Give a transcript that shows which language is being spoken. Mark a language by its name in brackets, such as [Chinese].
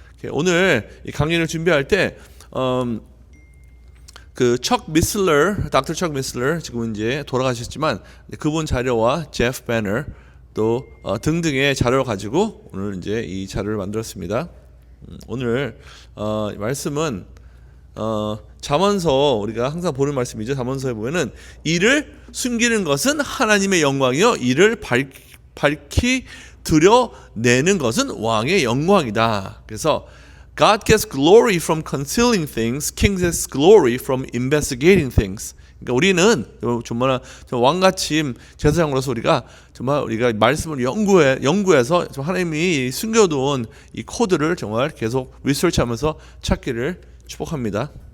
[Korean] 오늘 이 강연을 준비할 때 그 닥터 척 미슬러 지금 이제 돌아가셨지만 그분 자료와 제프 배너 또 등등의 자료를 가지고 오늘 이제 이 자료를 만들었습니다. 오늘 말씀은 잠언서 우리가 항상 보는 말씀이죠. 잠언서에 보면은 이를 숨기는 것은 하나님의 영광이요 이를 밝히 드러내는 것은 왕의 영광이다. [English] 그래서 God gets glory from concealing things, King gets glory from investigating things. [Korean] 그러니까 우리는 정말 왕같이 제사장으로서 우리가 말씀을 연구해서 하나님이 숨겨둔 이 코드를 정말 계속 리서치하면서 찾기를 축복합니다.